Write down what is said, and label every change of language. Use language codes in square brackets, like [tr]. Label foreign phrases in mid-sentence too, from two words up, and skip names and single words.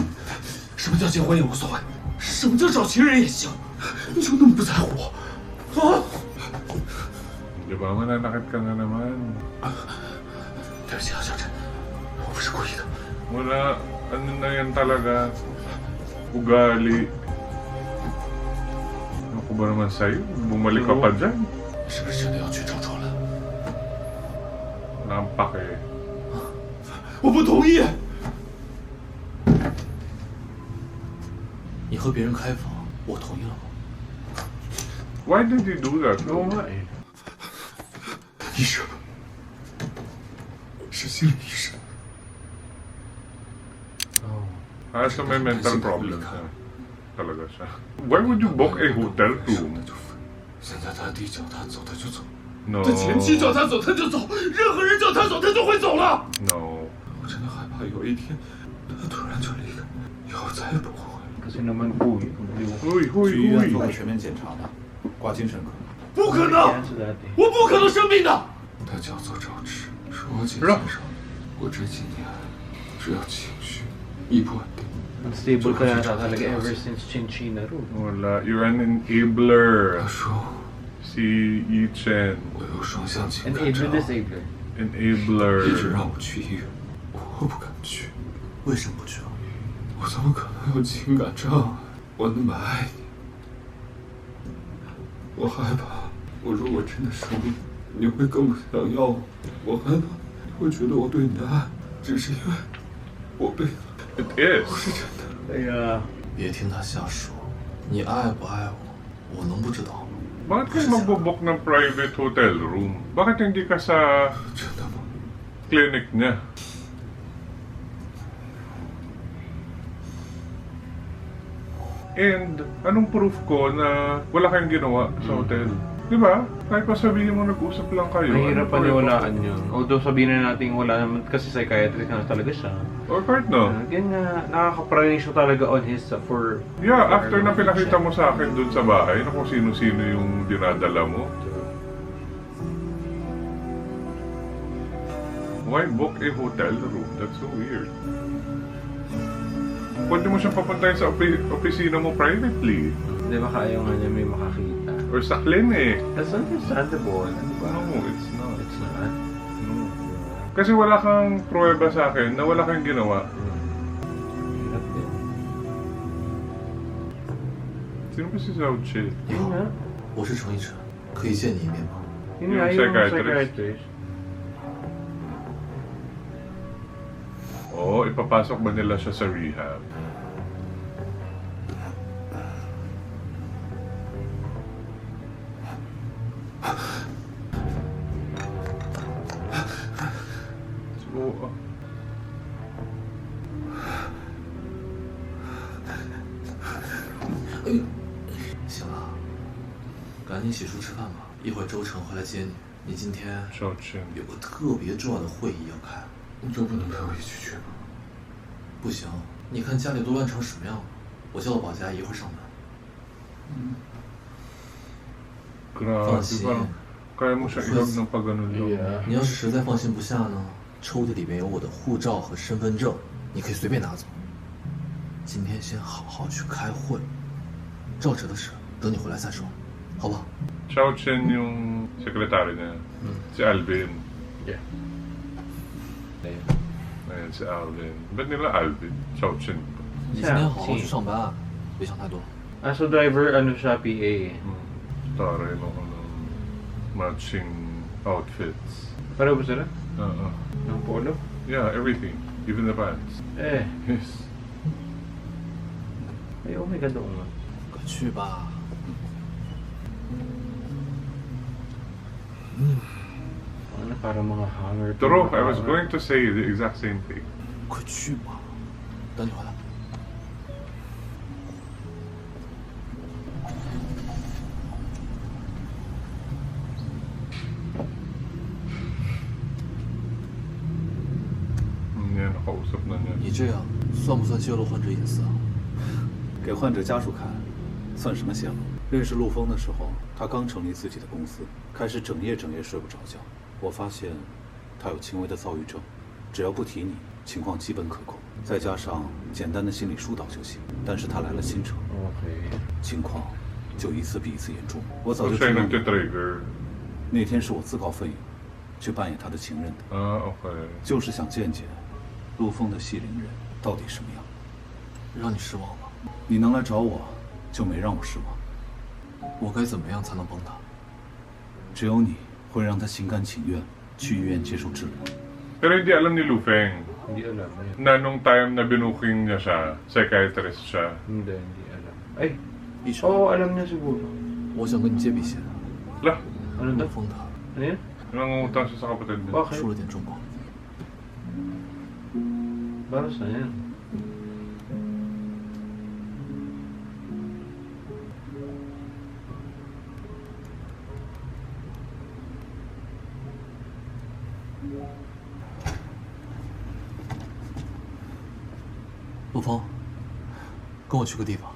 [zh] 什么叫结婚也无所谓？什么叫找情人也行？你就那么不在乎我？啊！ [tl] Di ba, mananakit ka na naman. [zh] 对不起啊，小陈，我不是故意的。 [tl] Wala, ano na yan talaga. Ugali. Ano ko ba naman sa'yo? Bumalik ka pa dyan. [zh] 你是不是真的要去找周兰？ [tl] Nampak eh. [zh] 我不同意。你和别人开房，我同意了吗？ [en] Why did he do that? [tl] Oo nga eh. [zh] 医生，是心理医生。 [tl] So may [en] mental problems [tl] na talaga siya. [en] Why would you book a hotel room? [zh] 现在他弟叫他走，他就走； [en] No. [zh] 他前妻叫他走，他就走；任何人叫他走，他就会走了。 [en] No. [zh] 我真的害怕有一天他突然就离开，以后再也不会回来。 [tl] Kasi naman po eh. Huy, huy, [zh] 去医院 [tl] huy. [zh] 做个全面检查吧，挂精神科。不可能！ [tl] Sa dati. [zh] 我不可能生病的。他叫做赵志，是我姐姐上。我这几年只要情绪一不稳定， [tl] Unstable ka yata talaga [en] ever since [tl] Chinchina Road. [en] Wala. You're an enabler. [zh] 他说 [tl] Si Yi Chen. [zh] 我有双向情 [en] And [zh] 感 [en] able [zh] 障 [en] disabler. [zh] 一直 [en] Enabler. [zh] 让我去医院，我不敢去。为什么不去啊？我怎么可能有情感障碍？我那么爱你，我害怕，我如果真的生病，你会更不想要我。我害怕你会觉得我对你的爱只是因为我被 [en] It is. [zh] 是真的。 [tl] Kaya, [zh] 别听他瞎说，你爱不爱我，我能不知道吗？ [tl] Bakit kayo magbubook ng private hotel room? Bakit hindi ka sa [zh] 真的吗？ [tl] clinic niya? And anong proof ko na wala kayong ginawa sa hotel? Di ba? Kahit pa sabihin mo nag-usap lang kayo. mahirap ano pa rin? paniwalaan yun. Although sabihin na natin wala naman kasi psychiatrist na talaga siya. Or kahit no? Again nga, nakaka-pranish talaga [en] on his for... Yeah, for [tl] after na pinakita mo sa akin dun sa bahay na kung sino-sino yung dinadala mo. [en] Why book a hotel room? That's so weird. [tl] Pwede mo siyang papuntahin sa opisina mo privately. Di ba kaya nga niya may makakita? Or sa clinic. [en] That's understandable. [tl] Ano ba? [en] No, it's not. It's not. No. [tl] Kasi wala kang pruweba sa akin na wala kang ginawa. Hirap din. Sino ba si Zhao Chi? Yun nga. [zh] 我是程一晨，可以见你一面吗？ [tl] Yun Yung nga, yung [en] psychiatrist. psychiatrist. [tl] Oo, ipapasok ba nila siya sa rehab? Oo. [zh] 行了，赶紧洗漱吃饭吧，一会儿周成会来接你。你今天 Zhao Chi. 有个特别重要的会议要开，你就不能陪我一起去吗？不行，你看家里都乱成什么样了。我叫了保洁，一会儿上门。 [tl] Grabe, [en] Fancy. [tl] parang kaya mo siya ilog ng pag-ganun lang. [en] Yeah. [zh] 你要是实在放心不下呢，抽屉里面有我的护照和身份证，你可以随便拿走。今天先好好去开会，赵哲的事等你回来再说，好吧？ [tl] Zhao Chen yung sekretary niya. Si Alvin. [en] Yeah. [tl] Ayan, si Alvin. Ba't nila Alvin? Zhao Chen. [zh] 你今天好好去上班，别想太多。 [tl] Ah, so driver, ano siya, PA. Taray mo ko ng matching outfits. Pareho ba sila? Uh-uh. Ng polo? [en] Yeah, everything. Even the pants. Eh. Yes. Ay, oh my God, [tl] oo nga. [zh] 快去吧。 [tl] Ano, para mga hanger. Turo, [en] I was going to say the exact same thing. [zh] 快去吧，等你回来。 [tl] Yan, nakausap na niya. [zh] 你这样算不算泄露患者隐私啊？给患者家属看，算什么泄露？认识陆峰的时候，他刚成立自己的公司，开始整夜睡不着觉。我发现他有轻微的躁郁症，只要不提你，情况基本可控，再加上简单的心理疏导就行。但是他来了新城， [en] Okay. [zh] 情况就一次比一次严重。我早 [en] So [zh] 就 [tl] siya [zh] 知道 [tl] yung nagtitrigger. [zh] 那天是我自告奋勇去扮演他的情人的， [en] Okay. [zh] 就是想见见陆峰的系灵人到底什么样。让你失望了。你能来找我，就没让我失望。我该怎么样才能帮他？只有你会让他心甘情愿去医院接受治疗。 [tl] Pero hindi alam ni Lu Feng Hindi alam eh. na nung time na binuking niya siya, psychiatrist siya. Hindi alam. Ay, [zh] 医生， [tl] oo, alam niya siguro. [zh] 我想跟你借笔钱。 [tl] Lah, Ano [zh] 陆 [tl] daw? [zh] 峰他 [tl] Ano yan? nangungutang siya sa kapatid niya. Bakit? [zh] 出了点状况， [tl] Para saan yan? [zh] “ 陆峰，跟我去个地方。